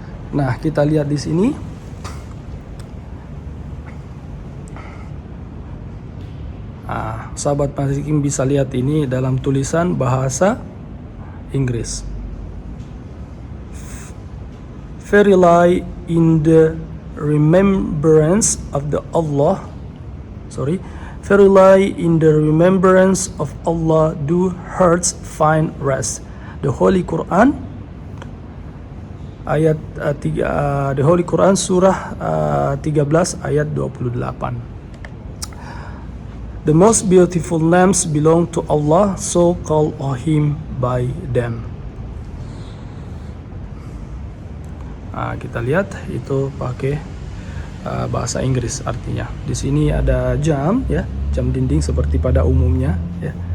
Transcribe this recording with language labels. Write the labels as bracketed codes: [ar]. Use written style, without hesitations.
[id] Nah, kita lihat di sini. Sahabat maritim bisa lihat ini dalam tulisan bahasa Inggris. [en] Verily in the remembrance of the Allah. Verily in the remembrance of Allah do hearts find rest. The Holy Quran ayat The Holy Quran surah 13 ayat 28. The most beautiful names belong to Allah, so call Him by them. [id] Kita lihat itu pakai bahasa Inggris artinya. Di sini ada jam ya, jam dinding seperti pada umumnya ya.